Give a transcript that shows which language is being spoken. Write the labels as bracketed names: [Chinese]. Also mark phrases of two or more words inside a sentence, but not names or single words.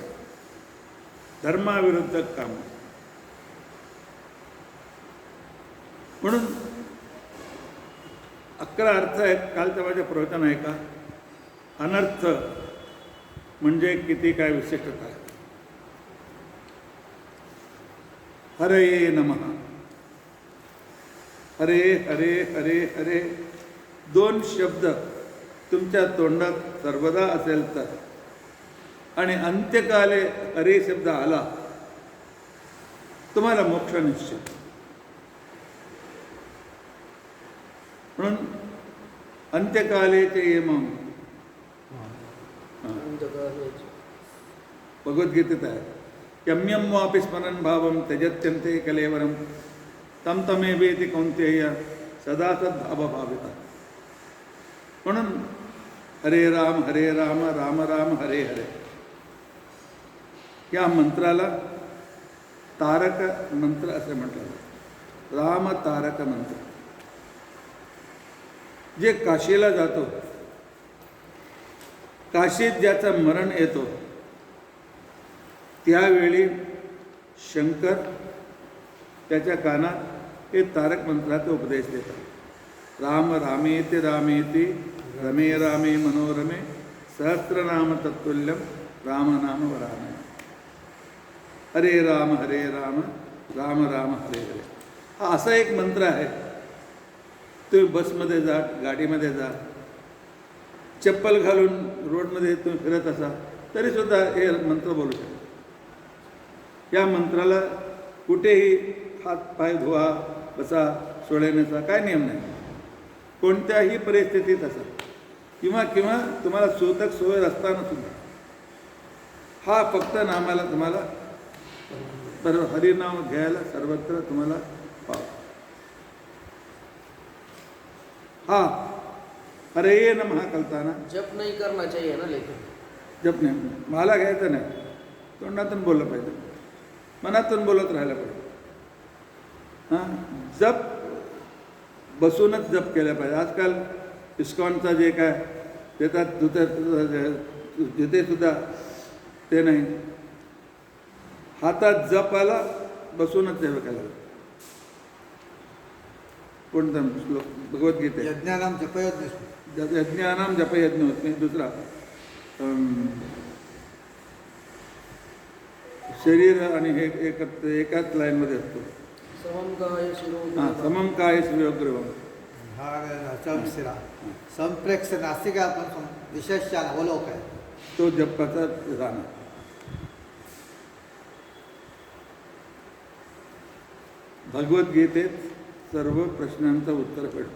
[Marathi] धर्माविरुद्ध काम. म्हणून 11 अर्थ आहेत. कालच्या माझ्या प्रवचन आहे का, अनर्थ म्हणजे किती काय विशिष्टता आहे. हरे नमः. हरे हरे हरे हरे 2 शब्द तुमच्या तोंडात सर्वदा असेल तर, आणि अंत्यकाले हरे शब्द आला, तुम्हाला मोक्ष निश्चित. म्हणून अंत्यकालेचे यमम भगवद्गीतेत आहे. [Sanskrit] यम्यम वापि स्मरण भावम त्यजत्यन्ते कलेवरम तम तमेवेति कौन्तेय सदा सद्भावभाविता. [Marathi] म्हणून [Sanskrit] हरे राम राम राम हरे हरे [Marathi] या मंत्राला तारक मंत्र असे म्हटलं. राम तारक मंत्र. जे काशीला जातो, काशीत ज्याचं मरण येतो, त्यावेळी शंकर त्याच्या कानात हे तारक मंत्राचा उपदेश देतात. [Sanskrit] राम रामेति रामेति रमे रामे मनोरमे सहस्रनाम तत्तुल्यम राम नाम वरानने. हरे राम राम राम हरे हरे. [Marathi] हा असा एक मंत्र आहे. तुम्ही बसमध्ये जा, गाडीमध्ये जा, चप्पल घालून रोडमध्ये तुम्ही फिरत असा तरीसुद्धा हे मंत्र बोलू शकता. या मंत्राला कुठेही हात पाय धुवा, बसा, सोडण्याचा काय नियम नाही. कोणत्याही परिस्थितीत असा किंवा तुम्हाला सूतक सोय असताना सुद्धा हा फक्त नामाला तुम्हाला हरिनाम घ्यायला सर्वत्र तुम्हाला पाव. हा हरे नमः कळताना [Hindi] जप नहीं करना चाहिए ना, लेकिन [Marathi] जप नाही, मला घ्यायचं नाही. तोंडातून बोललं पाहिजे, मनातून बोलत राहायला पाहिजे. हां, जप बसूनच जप केला पाहिजे. आजकाल इस्कॉनचा जे काय देतात तिथे सुद्धा ते नाही. हातात जप आला, बसूनच जप केला. कोणता श्लोक भगवद्गीता? [Sanskrit] यज्ञानाम जपयज्ञ. यज्ञानाम जपयज्ञ [Marathi] होत. दुसरा शरीर आणि हे एकाच लाईनमध्ये असतो. [Sanskrit] समम शिरो. [Marathi] हां, समम काय शिरोग्रीवम. [Sanskrit] समशिरा संप्रेक्ष नासिका [Marathi] पण [Sanskrit] विशेषान अवलोक [Marathi] आहे तो जपाचा राहणार. भगवद्गीतेत सर्व प्रश्नांचं उत्तर भेटतं.